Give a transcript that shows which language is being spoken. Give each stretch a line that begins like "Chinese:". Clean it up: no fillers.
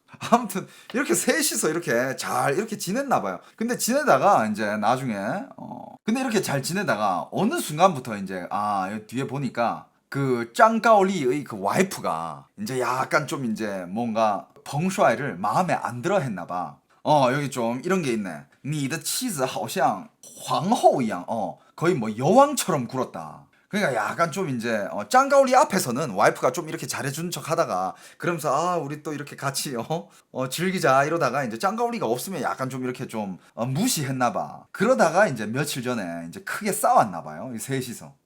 Korean: 아무튼 이렇게 셋이서 이렇게 잘 이렇게 지냈나 봐요. 근데 지내다가 이제 나중에 근데 이렇게 잘 지내다가 어느 순간부터 이제 여기 뒤에 보니까 그 짱가오리의 그 와이프가 이제 약간 좀 이제 뭔가 벙슈아이를 마음에 안 들어 했나 봐. 여기 좀 이런 게 있네.
Chinese: 你的妻子好像皇后一样.
Korean: 거의 뭐 여왕처럼 굴었다. 그러니까 약간 좀 이제 짱가오리 앞에서는 와이프가 좀 이렇게 잘해준 척 하다가 그러면서 우리 또 이렇게 같이 즐기자 이러다가 이제 짱가오리가 없으면 약간 좀 이렇게 좀 무시했나 봐. 그러다가 이제 며칠 전에 이제 크게 싸웠나 봐요. 이 셋이서.